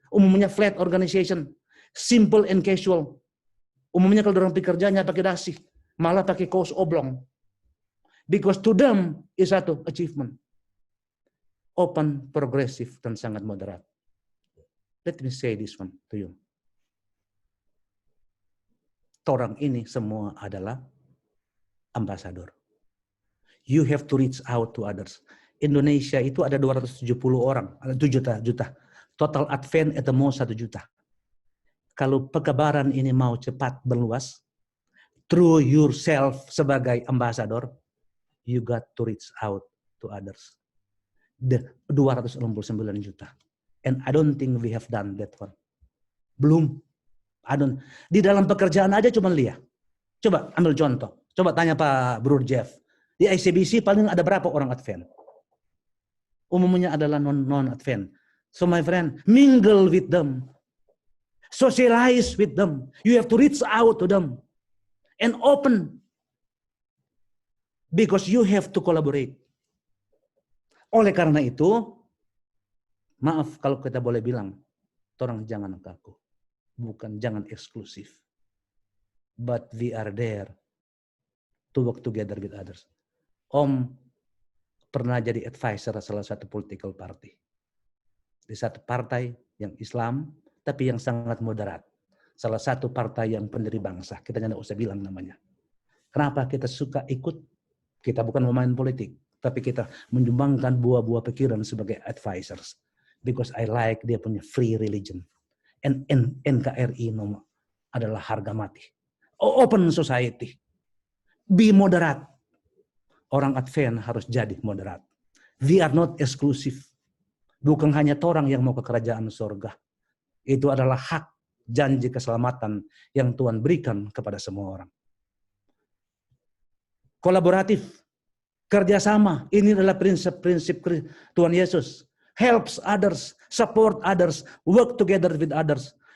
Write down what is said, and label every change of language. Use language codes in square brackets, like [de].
[id] Umumnya [en] flat organization. Simple and casual. [id] Umumnya kalau orang pekerjanya pakai dasi, malah pakai kaos oblong. [en] Because to them is [id] satu achievement. open, progresif, dan sangat moderat. [en] Let me say this one to you. [id] Orang ini semua adalah ambasador. [en] You have to reach out to others. [id] Indonesia itu ada 270 orang, ada 7 juta. [en] Total Advent at the most 1 juta. [id] Kalau pengabaran ini mau cepat berluas, [en] through yourself [id] sebagai ambasador, [en] you got to reach out to others. The 269 juta. And I don't think we have done that one. [id] Belum. Di dalam pekerjaan aja cuma lihat. Coba ambil contoh. Coba tanya Pak Bro Jeff. Di ICBC paling ada berapa orang Advent? Umumnya adalah non-Advent. [en] So my friend, mingle with them. Socialize with them. You have to reach out to them. And open. Because you have to collaborate. [id] Oleh karena itu, maaf kalau kita boleh bilang, orang jangan kaku. Bukan jangan eksklusif. [en] But we are there to work together with others. [id] Om pernah jadi advisor salah satu [en] political party. [id] Di satu partai yang Islam, tapi yang sangat moderat. Salah satu partai yang pendiri bangsa. Kita tidak usah bilang namanya. Kenapa kita suka ikut? Kita bukan pemain politik. Tapi kita menyumbangkan buah-buah pikiran sebagai advisors. [en] Because I like [id] dia punya [en] free religion. [id] And NKRI adalah harga mati. [en] Open society. Be [id] moderat. Orang Advent harus jadi moderat. [en] We are not exclusive. [id] Bukan hanya orang yang mau ke kerajaan surga. Itu adalah hak janji keselamatan yang Tuhan berikan kepada semua orang. Kolaboratif. Kerjasama. Ini adalah prinsip-prinsip Tuhan Yesus. [en] Helps others, support others, work together with others.